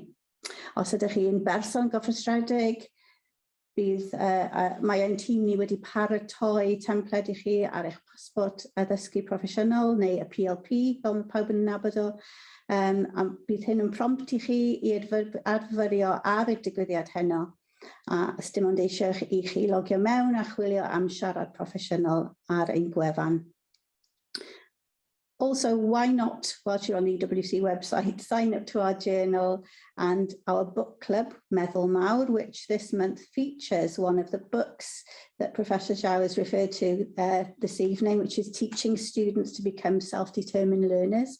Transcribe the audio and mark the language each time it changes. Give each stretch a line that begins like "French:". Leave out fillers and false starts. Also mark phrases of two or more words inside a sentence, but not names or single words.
Welsh: Os ydych chi'n berson gyfrestredig, mae ein tîm ni wedi paratoi templed i chi ar eich pasbort addysgu proffesiynol neu y PLP, fel mae pawb yn nabod o. A bydd hyn yn prompt i chi i adfyrio ar y digwyddiad heno. A os dim ond eisiau i chi logio mewn a chwilio am siarad proffesiynol ar ein gwefan.
English: Also, why not, whilst you're on the EWC website, sign up to our journal and our book club,
Welsh: Meddwl Mawr,
English: which this month features one of the books that Professor Zhao has referred to this evening, which is Teaching Students to Become Self-Determined Learners.